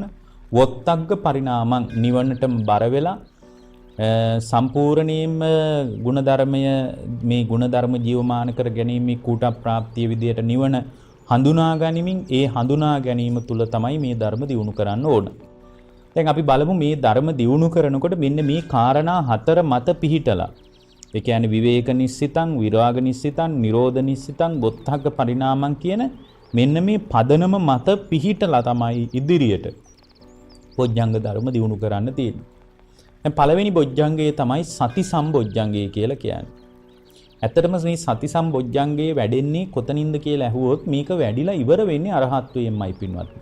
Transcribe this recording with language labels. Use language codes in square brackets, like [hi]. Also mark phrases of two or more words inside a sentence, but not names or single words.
[pi] වොත්තග්ග පරිණාමං, [si] නිවනටම බර වෙලා සම්පූර්ණයෙන්ම ಗುಣධර්මය, මේ ಗುಣධර්ම ජීවමාන කර ගැනීම කූට ප්‍රාප්තිය විදියට නිවන හඳුනා ගනිමින් ඒ හඳුනා ගැනීම තුල තමයි මේ ධර්ම දියුණු කරන්න ඕන. දැන් අපි බලමු මේ ධර්ම දියුණු කරනකොට මෙන්න මේ කාරණා හතර මත පිහිටලා, ඒ කියන්නේ [pi] විවේක නිස්සිතං, විරාග නිස්සිතං, නිරෝධ නිස්සිතං, බොත්තග්ග පරිණාමං [si] කියන මෙන්න මේ පදනම මත පිහිටලා තමයි ඉදිරියට බොජ්ජංග ධර්ම දියුණු කරන්න තියෙන්නේ. දැන් පළවෙනි බොජ්ජංගය තමයි සති සම්බොජ්ජංගය කියලා කියන්නේ. ඇත්තටම මේ සති සම්බොජ්ජංගේ වැඩෙන්නේ කොතනින්ද කියලා ඇහුවොත් මේක වැඩිලා ඉවර වෙන්නේ අරහත්ත්වයෙන්මයි පින්වත්නි.